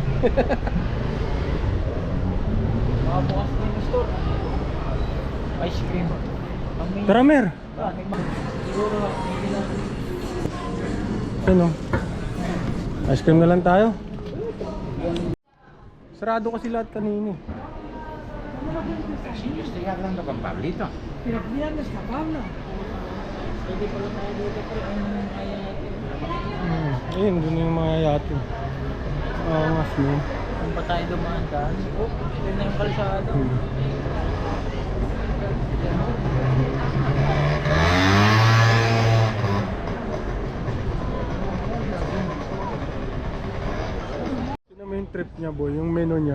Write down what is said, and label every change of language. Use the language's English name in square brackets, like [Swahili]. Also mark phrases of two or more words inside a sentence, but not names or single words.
[Filipino] Makabukas din yung store. [English] Ice cream. [Filipino] Tara Mer. Siguro, Ano? [English] Ice cream [Filipino] na lang tayo. Sarado kasi lahat kanina. [Spanish] Yo estoy hablando con Pablito. Pero ¿dónde está Pablo? [Filipino] hindi pala tayo dito, pre. Ang kaya natin. Ayun, doon yung mga yate. Angas mo. Kung pa tayo dumaan daan, oh, yun na yung kalsada. Tignan mo yung trip niya boy, yung menu niya.